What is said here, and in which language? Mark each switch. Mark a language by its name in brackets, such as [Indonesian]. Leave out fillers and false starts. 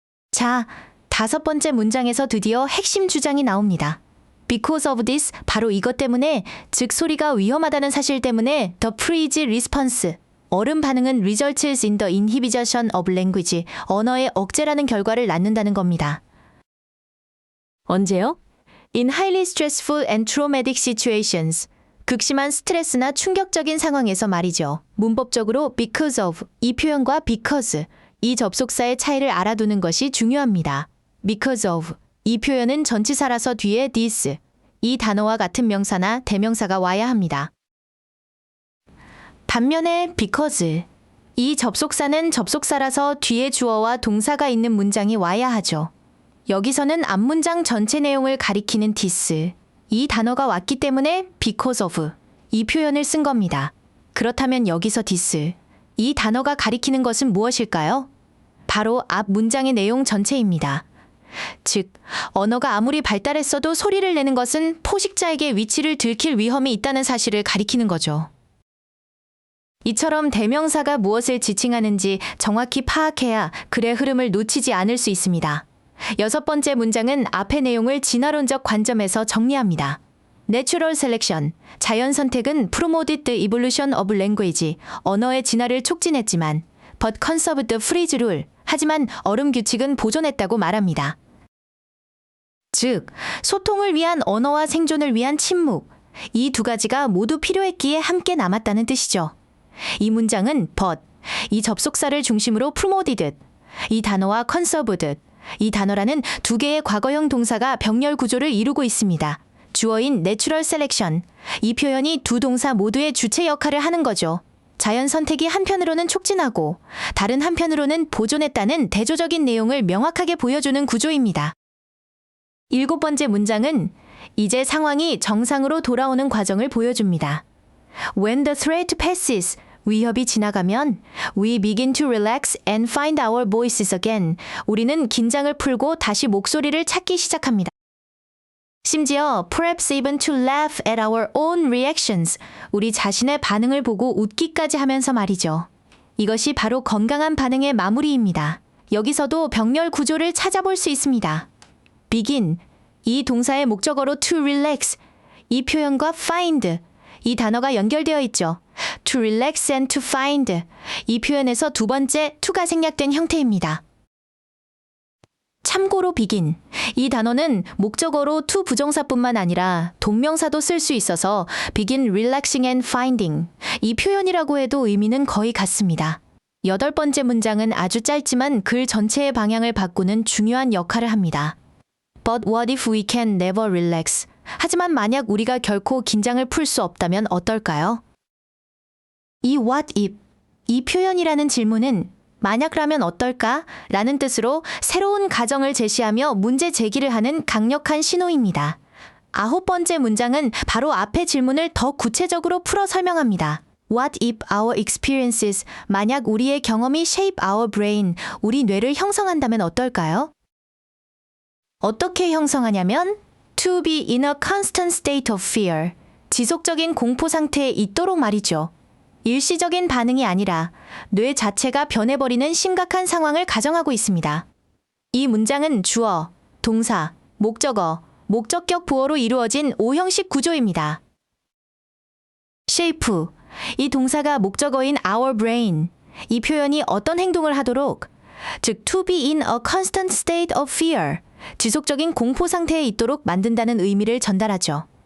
[Korean] 자, 5번째 문장에서 드디어 핵심 주장이 나옵니다. [English] Because of this, [Korean] 바로 이것 때문에, 즉 소리가 위험하다는 사실 때문에 [English] the freeze response, [Korean] 얼음 반응은 [English] results in the inhibition of language, [Korean] 언어의 억제라는 결과를 낳는다는 겁니다. 언제요? [English] In highly stressful and traumatic situations. [Korean] 극심한 스트레스나 충격적인 상황에서 말이죠. 문법적으로 because of, 이 표현과 because, 이 접속사의 차이를 알아두는 것이 중요합니다. because of, 이 표현은 전치사라서 뒤에 this, 이 단어와 같은 명사나 대명사가 와야 합니다. 반면에 because, 이 접속사는 접속사라서 뒤에 주어와 동사가 있는 문장이 와야 하죠. 여기서는 앞문장 전체 내용을 가리키는 this, 이 단어가 왔기 때문에 because of, 이 표현을 쓴 겁니다. 그렇다면 여기서 this, 이 단어가 가리키는 것은 무엇일까요? 바로 앞 문장의 내용 전체입니다. 즉, 언어가 아무리 발달했어도 소리를 내는 것은 포식자에게 위치를 들킬 위험이 있다는 사실을 가리키는 거죠. 이처럼 대명사가 무엇을 지칭하는지 정확히 파악해야 글의 흐름을 놓치지 않을 수 있습니다. 6번째 문장은 앞의 내용을 진화론적 관점에서 정리합니다. [English] Natural selection, [Korean] 자연 선택은 [English] promoted the evolution of language, [Korean] 언어의 진화를 촉진했지만 [English] but conserved the freeze rule, [Korean] 하지만 얼음 규칙은 보존했다고 말합니다. 즉, 소통을 위한 언어와 생존을 위한 침묵, 이 두 가지가 모두 필요했기에 함께 남았다는 뜻이죠. 이 문장은 but, 이 접속사를 중심으로 promoted, 이 단어와 conserved, 이 단어라는 두 개의 과거형 동사가 병렬 구조를 이루고 있습니다. 주어인 natural selection, 이 표현이 두 동사 모두의 주체 역할을 하는 거죠. 자연 선택이 한편으로는 촉진하고 다른 한편으로는 보존했다는 대조적인 내용을 명확하게 보여주는 구조입니다. 7번째 문장은 이제 상황이 정상으로 돌아오는 과정을 보여줍니다. [English] When the threat passes, [Korean] 위협이 지나가면 [English] we begin to relax and find our voices again. [Korean] 우리는 긴장을 풀고 다시 목소리를 찾기 시작합니다. 심지어 [English] perhaps even to laugh at our own reactions. [Korean] 우리 자신의 반응을 보고 웃기까지 하면서 말이죠. 이것이 바로 건강한 반응의 마무리입니다. 여기서도 병렬 구조를 찾아볼 수 있습니다. begin, 이 동사의 목적어로 to relax, 이 표현과 find, 이 단어가 연결되어 있죠. To relax and to find, 이 표현에서 두 번째 to가 생략된 형태입니다. 참고로 begin, 이 단어는 목적어로 to 부정사뿐만 아니라 동명사도 쓸 수 있어서 begin relaxing and finding, 이 표현이라고 해도 의미는 거의 같습니다. 8번째 문장은 아주 짧지만 글 전체의 방향을 바꾸는 중요한 역할을 합니다. [English] But what if we can never relax? [Korean] 하지만 만약 우리가 결코 긴장을 풀 수 없다면 어떨까요? 이 what if, 이 표현이라는 질문은 만약라면 어떨까? 라는 뜻으로 새로운 가정을 제시하며 문제 제기를 하는 강력한 신호입니다. 9번째 문장은 바로 앞의 질문을 더 구체적으로 풀어 설명합니다. [English] What if our experiences, [Korean] 만약 우리의 경험이 [English] shape our brain, [Korean] 우리 뇌를 형성한다면 어떨까요? 어떻게 형성하냐면 [English] to be in a constant state of fear, [Korean] 지속적인 공포 상태에 있도록 말이죠. 일시적인 반응이 아니라 뇌 자체가 변해버리는 심각한 상황을 가정하고 있습니다. 이 문장은 주어, 동사, 목적어, 목적격 보어로 이루어진 5형식 구조입니다. shape, 이 동사가 목적어인 our brain, 이 표현이 어떤 행동을 하도록, 즉 [English] to be in a constant state of fear, [Korean] 지속적인 공포 상태에 있도록 만든다는 의미를 전달하죠.